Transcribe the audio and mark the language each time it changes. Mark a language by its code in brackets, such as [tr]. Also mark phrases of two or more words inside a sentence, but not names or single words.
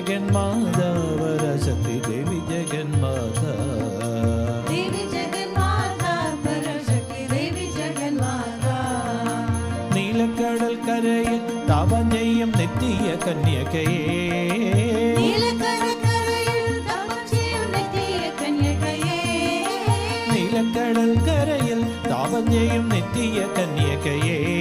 [sa] जगन्माता वरशक्ति देवी जगन्माता देवी जगन्माता परशक्ति देवी जगन्माता [ml] നീലക്കടൽ കരയിൽ താപം ചെയ്യും നിത്യ കന്യകയേ നീലക്കടൽക്കരയിൽ തപം ചെയ്യും നിത്യ കന്യകയേ നീലക്കടൽ കരയിൽ താപം ചെയ്യും നിത്യ കന്യകയേ